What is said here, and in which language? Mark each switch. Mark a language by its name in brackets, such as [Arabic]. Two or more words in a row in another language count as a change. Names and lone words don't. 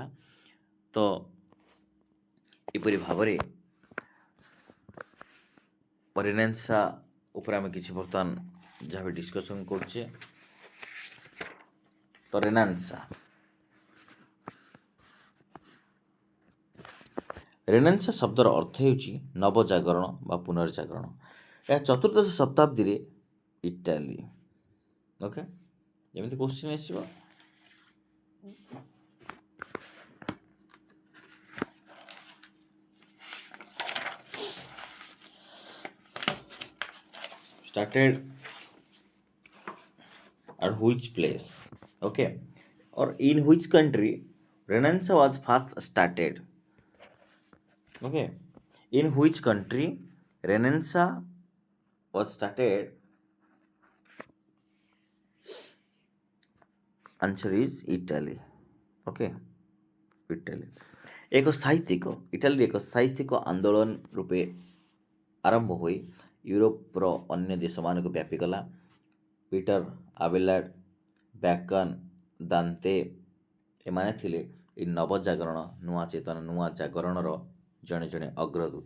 [Odia] ତ ଏପରି ଭାବରେ ରେନେସାଁ ଉପରେ ଆମେ କିଛି ବର୍ତ୍ତମାନ ଯାହା ବି ଡିସ୍କସନ୍ କରୁଛେ, ତ ରେନେସାଁ ଶବ୍ଦର ଅର୍ଥ ହେଉଛି ନବଜାଗରଣ ବା ପୁନର୍ଜାଗରଣ। ଏହା ଚତୁର୍ଦ୍ଦଶ ଶତାବ୍ଦୀରେ ଇଟାଲୀ, ଓକେ, ଯେମିତି କୋଶ୍ଚିନ୍ ଆସିବ [English] started at which place, okay, or in which country Renaissance was first started, okay, in which country Renaissance was started, answer is Italy, okay, Italy। [Odia] ଇଟାଲୀରେ ଏକ ସାହିତ୍ୟିକ ଆନ୍ଦୋଳନ ରୂପେ ଆରମ୍ଭ ହୋଇ ୟୁରୋପର ଅନ୍ୟ ଦେଶମାନଙ୍କୁ ବ୍ୟାପିଗଲା। ପିଟର ଆବେଲାର୍ଡ, ବ୍ୟାକନ୍, ଦାନ୍ତେ ଏମାନେ ଥିଲେ ଏହି ନବଜାଗରଣ, ନୂଆ ଚେତନା, ନୂଆ ଜାଗରଣର ଜଣେ ଜଣେ ଅଗ୍ରଦୂତ।